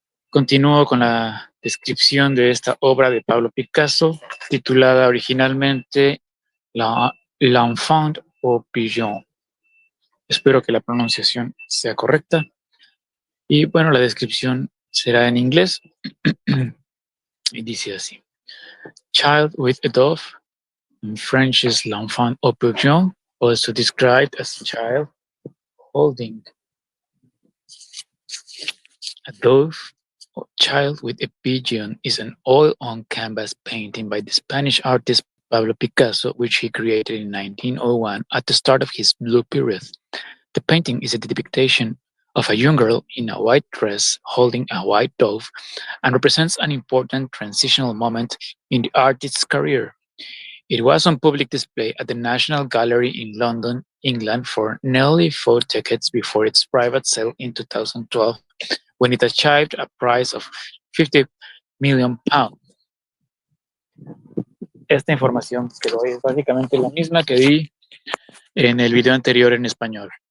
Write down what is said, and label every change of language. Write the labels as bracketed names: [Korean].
[Spanish] Continúo con la descripción de esta obra de Pablo Picasso, titulada originalmente L'Enfant au Pigeon. Espero que la pronunciación sea correcta. Y bueno, la descripción será en inglés. Y dice así. [English] Child with a dove, in French is l'enfant au pigeon, also described as a child holding a dove or child with a pigeon is an oil-on-canvas painting by the Spanish artist Pablo Picasso, which he created in 1901 at the start of his Blue period. The painting is a depiction of a young girl in a white dress holding a white dove and represents an important transitional moment in the artist's career. It was on public display at the National Gallery in London, England for nearly 4 decades before its private sale in 2012, when it achieved a price of £50 million. [Spanish] Esta información que doy es básicamente la misma que di en el video anterior en español.